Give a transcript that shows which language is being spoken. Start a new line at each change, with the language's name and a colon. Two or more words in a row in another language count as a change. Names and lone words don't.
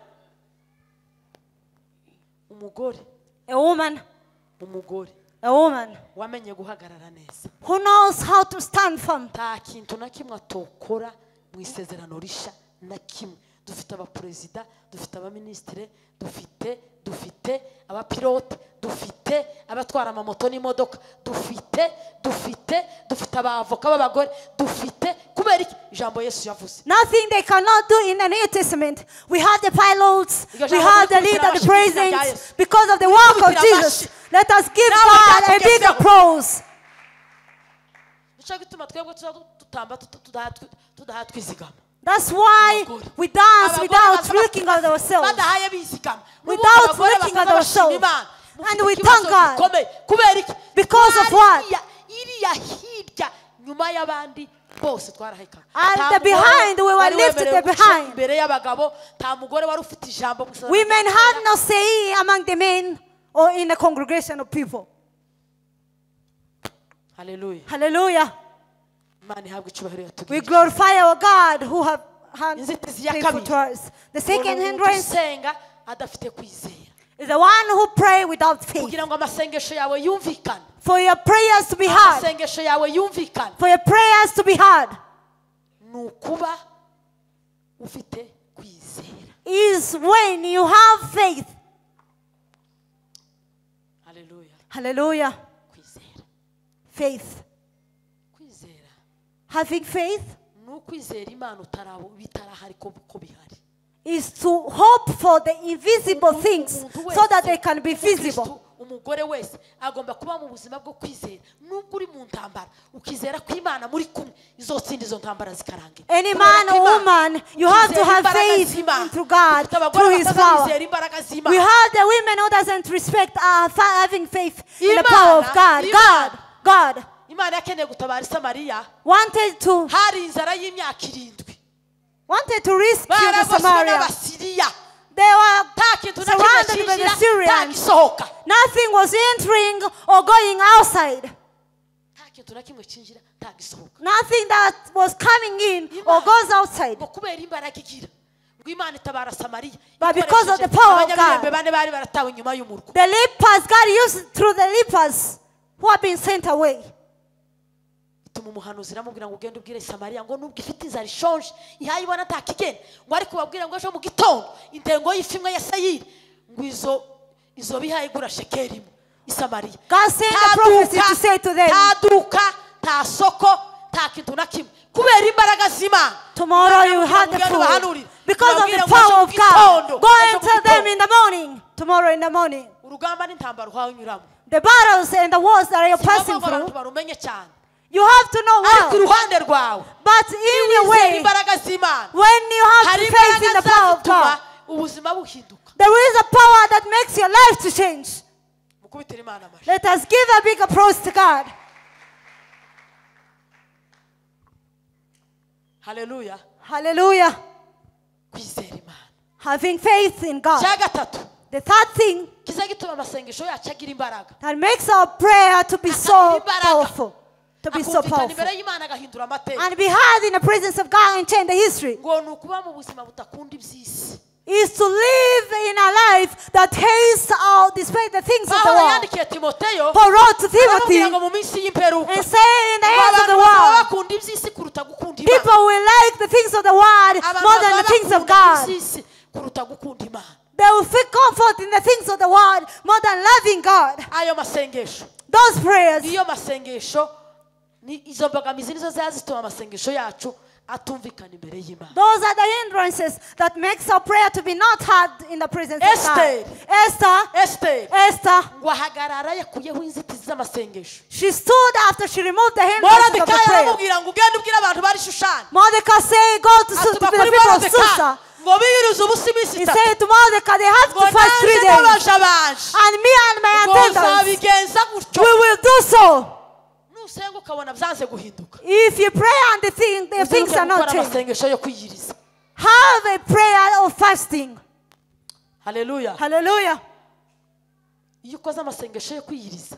Kinyarwanda: umugore
English: A woman
Kinyarwanda: wamenye guhagarara neza,
English: who knows how to stand firm.
Kinyarwanda: nta kintu na kimwe atokora mu isezerano risha na kimwe. dufite abaperezida, dufite abaminisitiri, dufite abapilote, dufite abatwara amamoto n'imodoka, dufite abavoka b'abagore, dufite kubera iki ijambo Yesu yavuze.
English: Nothing they cannot do in the New Testament. We have the pilots, we have the leader, the presidents, because of the work of Jesus. Let us give God a big applause.
Kinyarwanda: nicyo gituma twebwe tutamba tudaha twizigama.
English: That's why we dance without looking at ourselves.
Kinyarwanda: badahaye bizigama,
English: Without looking at ourselves. And we thank God. Because of what?
Kinyarwanda: iriya hirya nyuma y'abandi bose twaraheka.
English: And the behind, we were lifted the behind.
Kinyarwanda: imbere y'abagabo nta mugore wari ufite ijambo.
English: Women had no say among the men or in a congregation of people. Hallelujah. Hallelujah.
Kinyarwanda: Imana ihabwe icyubahiro yatugiriye.
English: We glorify our God who have
Kinyarwanda: inzitizi ya
English: faithful to
Kinyarwanda: kabiri,
English: us. The second
Kinyarwanda: umuntu
English: hindrance
Kinyarwanda: usenga adafite kwizera,
English: is the one who pray without faith.
Kinyarwanda: kugira ngo amasengesho yawe yumvikane,
English: For your prayers to be heard.
Kinyarwanda: amasengesho yawe yumvikane,
English: For your prayers to be heard
Kinyarwanda: ni ukuba ufite kwizera.
English: is when you have faith. Hallelujah. Hallelujah.
Kinyarwanda: Kwizera,
English: Faith.
Kinyarwanda: kwizera
English: Having faith
Kinyarwanda: ni ukwizera Imana bitarahari ko bihari.
English: is to hope for the invisible things
Kinyarwanda: Umuntu
English: so that
Kinyarwanda: wese
English: they can be visible.
Kinyarwanda: Kristo, umugore wese agomba kuba mu buzima bwo kwizera. Nubwo uri mu ntambara ukizera ko Imana muri kumwe izotsinda izo ntambara zikarangira.
English: Any man or woman, you have to have faith into God through His power. We have the women who doesn't respect having faith in the power of God. God
Kinyarwanda: Imana yakeneye gutabara Samariya,
English: wanted to
Kinyarwanda: hari inzara y'imyaka 7.
English: rescue the
Kinyarwanda: baragoswe
English: Samaria.
Kinyarwanda: n'Abasiriya,
English: They were
Kinyarwanda: nta kintu na kimwe
English: surrounded by the
Kinyarwanda: cyinjira, nta
English: Syrians.
Kinyarwanda: gisohoka,
English: Nothing was entering or going outside.
Kinyarwanda: nta kintu na kimwe cyinjira, nta gisohoka.
English: Nothing that was coming in or goes outside.
Kinyarwanda: ngo kubera imbaraga igira ngo Imana itabara Samariya,
English: But because of the power of
Kinyarwanda: Abanyabirembe
English: God.
Kinyarwanda: bane bari baratawe inyuma y'umurwa.
English: The lepers, God used through the lepers who have been sent away.
Kinyarwanda: Ituma umuhanuzi aramubwira ngo ugende ubwire Samariya ngo nubwo ifite inzara ishonje ihayibona nta kigenda, ngo ariko babwire ngo ejo mu gitondo intengo y'ifi imwe ya sayiri ngo izo bihayigura shekeri imwe i Samariya.
English: God sent the prophecy to say to them,
Kinyarwanda: nta duka, nta soko, nta kintu na kimwe kubera imbaraga z'Imana.
English: tomorrow you have the food. Because of the power of God. Go and tell them in the morning. Tomorrow in the morning.
Kinyarwanda: urugamba n'intambara uhawe unyuramo,
English: The battles and the wars that you're passing
Kinyarwanda: ngo abantu
English: through,
Kinyarwanda: barumenye cyane,
English: you have to know
Kinyarwanda: ariko
English: well.
Kinyarwanda: iruhande rwawe
English: But in your
Kinyarwanda: wizera
English: way,
Kinyarwanda: imbaraga z'Imana,
English: when you have
Kinyarwanda: hari
English: faith in the
Kinyarwanda: imbaraga
English: power of
Kinyarwanda: zatuma
English: God,
Kinyarwanda: ubuzima buhinduka.
English: there is a power that makes your life to change.
Kinyarwanda: Mukubitire Imana amashyi.
English: Let us give a big applause to God. Hallelujah. Hallelujah.
Kinyarwanda: Kwizera Imana.
English: Having faith in God.
Kinyarwanda: Cya gatatu
English: The third thing
Kinyarwanda: kiza gituma amasengesho yacu agira imbaraga,
English: that makes our prayer to be so powerful. To be so
Kinyarwanda: akumvikana
English: powerful.
Kinyarwanda: imbere y'Imana agahindura amateka,
English: And be heard in the presence of God and change the history.
Kinyarwanda: ngo ni ukuba mu buzima butakunda iby'isi.
English: Is to live in a life that hates or despite the things of the Pawulo world.
Kinyarwanda: yandikiye Timoteyo
English: Paul wrote to Timothy
Kinyarwanda: aramubwira ngo mu minsi y'imperuka
English: and say in the
Kinyarwanda: ngo
English: ends of
Kinyarwanda: abantu
English: the
Kinyarwanda: bazaba
English: world,
Kinyarwanda: bakunda iby'isi kuruta gukunda Imana.
English: people will like the things of the world
Kinyarwanda: Abantu
English: more than
Kinyarwanda: bazaba
English: the things of
Kinyarwanda: bakunda
English: God.
Kinyarwanda: iby'isi kuruta gukunda Imana.
English: They will feel comfort in the things of the world more than loving God.
Kinyarwanda: Ayo masengesho,
English: Those prayers,
Kinyarwanda: iyo masengesho ni izo mbogamizi nizo ziba zituma amasengesho yacu atumvikana imbere y'Imana.
English: those are the hindrances that makes our prayer to be not heard in the presence of Esther. God. Esther,
Kinyarwanda: ngo ahagarara yakuyeho inzitizi z'amasengesho.
English: she stood after she removed the hindrances of the Moridekayi prayer.
Kinyarwanda: aramubwira ngo ugende ubwire abantu bari Shushani,
English: Mordecai said, go to
Kinyarwanda: atuma
English: the
Kinyarwanda: kuri
English: people of Moridekayi Susa.
Kinyarwanda: ngo biyirize ubusa iminsi
English: He 3, said to Mordecai, they have
Kinyarwanda: ngo
English: to fast 3
Kinyarwanda: naje
English: days.
Kinyarwanda: n'abaja banje
English: And me and my
Kinyarwanda: ngo
English: attendants,
Kinyarwanda: nzabigenza gutyo.
English: we will do so.
Kinyarwanda: Nusenga ukabona byanze guhinduka,
English: If you pray and the things are
Kinyarwanda: uziruke
English: not
Kinyarwanda: gukora
English: changed,
Kinyarwanda: amasengesho yo kwiyiriza.
English: have a prayer of fasting.
Kinyarwanda: haleluya.
English: Hallelujah.
Kinyarwanda: Iyo ukoze amasengesho yo kwiyiriza,